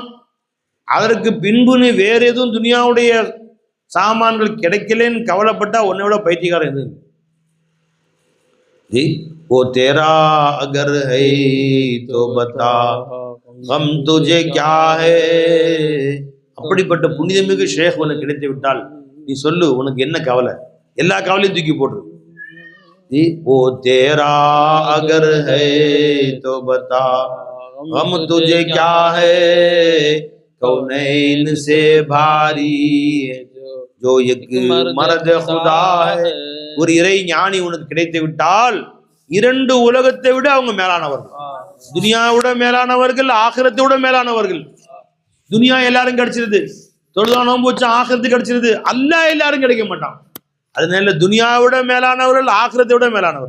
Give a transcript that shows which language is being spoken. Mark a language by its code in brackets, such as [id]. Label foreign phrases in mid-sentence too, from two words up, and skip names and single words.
[ta] அதற்கு பின்பு நீ வேற எதுவும் துனியாவுடைய சாமான்கள் கிடைக்கலன்னு கவலைப்பட்டா உன்னை விட பைத்தியக்காரன் எது? [ur] جی وہ تیرا اگر ہے تو بتا ہم تجھے کیا ہے. [ta] அப்படிப்பட்ட புனிதமிகு ஷேഖ் உனக்கு கிடைத்து விட்டால் நீ சொல்லு, உனக்கு என்ன கவலை? எல்லா கவலையும் தூக்கி போட்டுரு. [ur] جی وہ تیرا اگر ہے تو بتا ہم تجھے کیا ہے کونین سے بھاری جو ایک مرد خدا ہے. [ta] ஒரு இறை ஞானி உனக்கு கிடைத்து விட்டால் இரண்டு உலகத்தை விட அவங்க மேலானவர்கள். துனியாவோட மேலானவர்கள், ஆகிரத்தை விட மேலானவர்கள். துனியா எல்லாரும் கிடைச்சிருது, தொழுதானோம் போச்சு, ஆகிரத்து கிடைச்சிருது. அல்லாஹ் எல்லாரும் கிடைக்க மாட்டான். அதனால துனியாவோட மேலானவர்கள், ஆகிரத்தை விட மேலானவர்கள்.